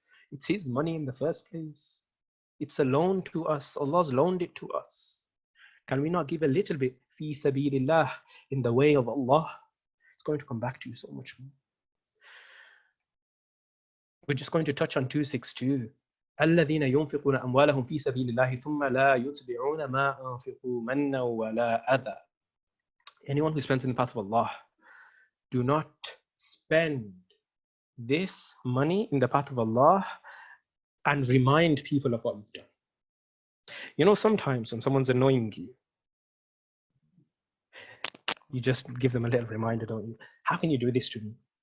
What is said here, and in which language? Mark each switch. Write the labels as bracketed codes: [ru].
[en] It's His money in the first place. It's a loan to us. Allah's loaned it to us. Can we not give a little bit fi sabilillah in the way of Allah? It's going to come back to you so much more. We're just going to touch on 262. [ar] الذين ينفقون أموالهم في سبيل الله ثم لا يتبعون ما أنفقوا منا ولا أذى. [en] Anyone who spends in the path of Allah, do not spend this money in the path of Allah and remind people of what you've done. You know, sometimes when someone's annoying you, you just give them a little reminder, don't you? How can you do this to me?